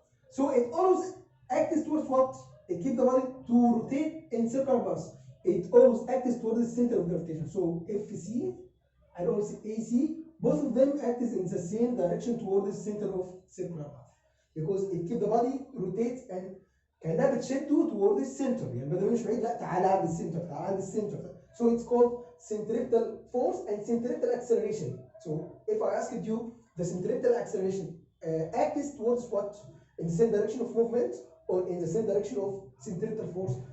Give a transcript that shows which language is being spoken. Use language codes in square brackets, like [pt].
[en] So it always acts towards what? It keeps the body to rotate in circular path. It always acts towards the center of gravitation. So FC and also AC, both of them act in the same direction toward the center of circular path, because it keeps the body rotates and [ar] كانها بتشده [en] toward the center. [ar] يعني بدل مش بعيد، لا تعالى عند السنتر، تعالى عند السنتر. [en] So it's called centripetal force and centripetal acceleration. So if I asked you, the centripetal acceleration acts towards what? In the same direction of movement or in the same direction of centripetal force?